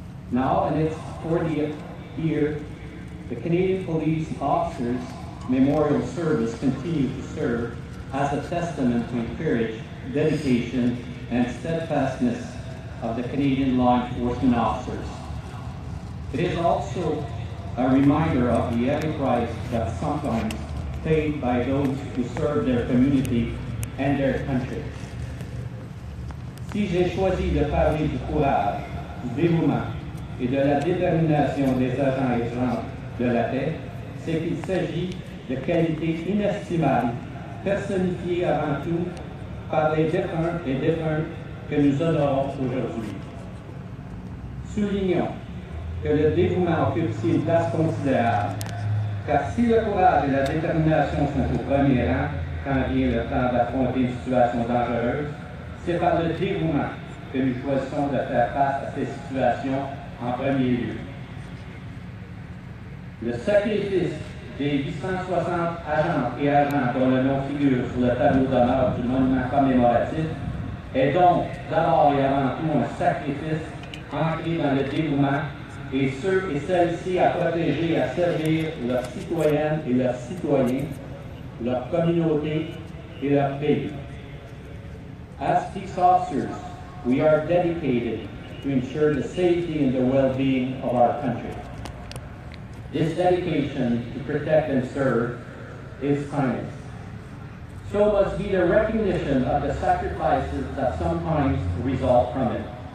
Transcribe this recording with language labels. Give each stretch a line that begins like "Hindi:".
English: Now, in its 40th year, the Canadian Police Officers Memorial Service continues to serve as a testament to the courage, dedication, and steadfastness of the Canadian law enforcement officers. It is also a reminder of the heavy price that sometimes paid by those who serve their community and their country.
French: Si j'ai choisi de parler du courage, du dévouement et de la détermination des agents et agents de la paix, c'est qu'il s'agit de qualités inestimables, personnifiées avant tout par les défunts et défuntes que nous honorons aujourd'hui. Soulignons que le dévouement occupe ici une place considérable, car si le courage et la détermination sont au premier rang quand vient le temps d'affronter une situation dangereuse, c'est par le dévouement que nous choisissons de faire face à ces situations en premier lieu. Le sacrifice des 860 agents et agents dont le nom figure sur le tableau d'honneur du monument commémoratif est donc d'abord et avant tout un sacrifice ancré dans le dévouement et ceux et celles-ci à protéger et à servir leurs citoyennes et leurs citoyens, leur communauté et leur pays.
English: As peace officers, we are dedicated to ensure the safety and the well-being of our country. This dedication to protect and serve is timeless. So must be the recognition of the sacrifices that sometimes result from it.